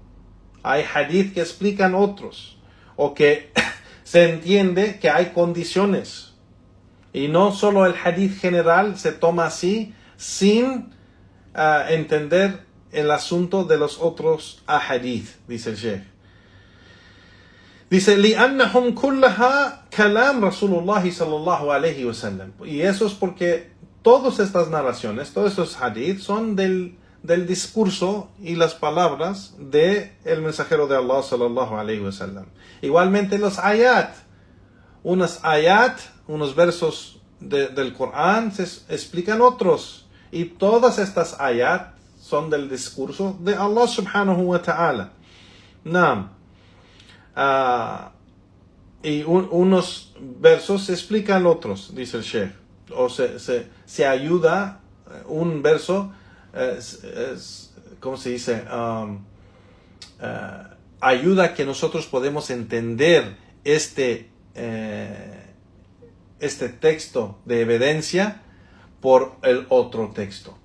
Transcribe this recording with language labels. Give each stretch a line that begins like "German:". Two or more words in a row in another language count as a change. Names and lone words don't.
Spanish: Hay hadith que explican otros, o que se entiende que hay condiciones. Y no solo el hadith general se toma así, sin entender el asunto de los otros ahadith, dice el Sheikh. Dice,
Arabic: لِأَنَّهُمْ كُلَّهَا كَلَامْ رَسُولُ اللَّهِ صَلَّى اللَّهُ عَلَيْهِ وَسَلَّمْ.
Spanish: Y eso es porque todas estas narraciones, todos estos hadith son del discurso y las palabras de el mensajero de Allah
Arabic: صلى الله عليه وسلم.
Spanish: Igualmente los ayat, unos versos del Corán se explican otros, y todas estas ayat son del discurso de Allah
Arabic: سبحانه وتعالى.
Spanish: Naam. Y unos versos explican otros, dice el Sheikh, o se ayuda un verso, ¿cómo se dice? Ayuda a que nosotros podemos entender este texto de evidencia por el otro texto.